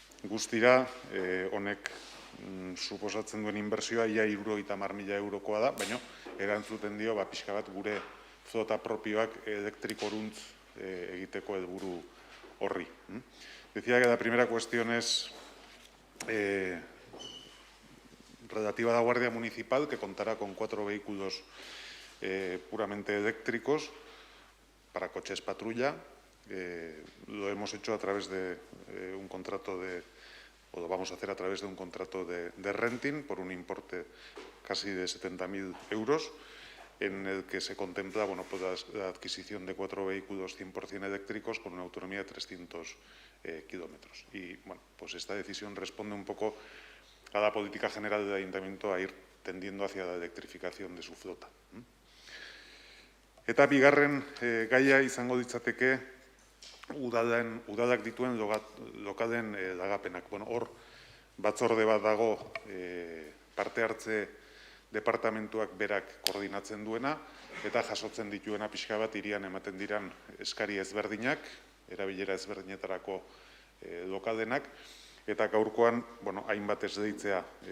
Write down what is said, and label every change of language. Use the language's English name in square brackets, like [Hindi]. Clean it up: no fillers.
[Basque] Guztira, honek suposatzen duen inbertsioa ia 70.000 eurokoa da, baina erantzuten dio pixka bat gure flota propioak elektrikoruntz egiteko helburu horri. [Spanish] Decía que la primera cuestión es relativa a la Guardia Municipal, que contará con 4 vehículos puramente eléctricos para coches patrulla. Lo hemos hecho a través de un contrato o lo vamos a hacer a través de un contrato de renting por un importe casi de 70.000 euros, en el que se contempla la adquisición de 4 vehículos 100% eléctricos con una autonomía de 300 kilómetros. Y pues esta decisión responde un poco a la política general del Ayuntamiento a ir tendiendo hacia la electrificación de su flota. [Basque] Eta bigarren gaia izango ditzateke udalak dituen lokalen lagapenak. Hor batzorde bat dago parte hartze departamentuak berak koordinatzen duena, eta jasotzen dituena pixka bat hirian ematen diran eskari ezberdinak, erabilera ezberdinetarako lokalenak, eta gaurkoan hainbat ez deitzea